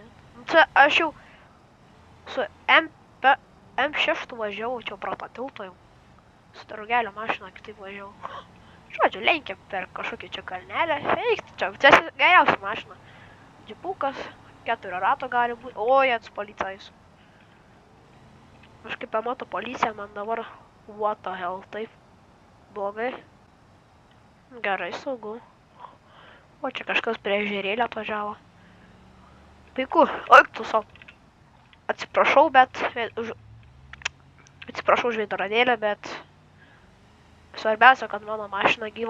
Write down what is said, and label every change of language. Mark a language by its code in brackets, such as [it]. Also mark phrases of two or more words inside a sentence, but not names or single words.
[lt] Nu, čia aš jau su M6 važiavau čia pro tą tiltą jau. Su draugelio mašina kitaip važiavau. Žodžiu, lenkiam per kažkokį čia kalnelę. Eikti, čia geriausia mašina. Džipukas, 4 rato gali būti. O, jėts policajus. Aš kaip pamato policiją, man dabar [en] what the hell, [lt] taip blogai. Gerai, saugu. O čia kažkas prie ežerėlio atvažiavo. Puiku. Oik tu sau. Atsiprašau, bet atsiprašau už veidrodėlę, bet svarbiausia, kad mano mašina gyva.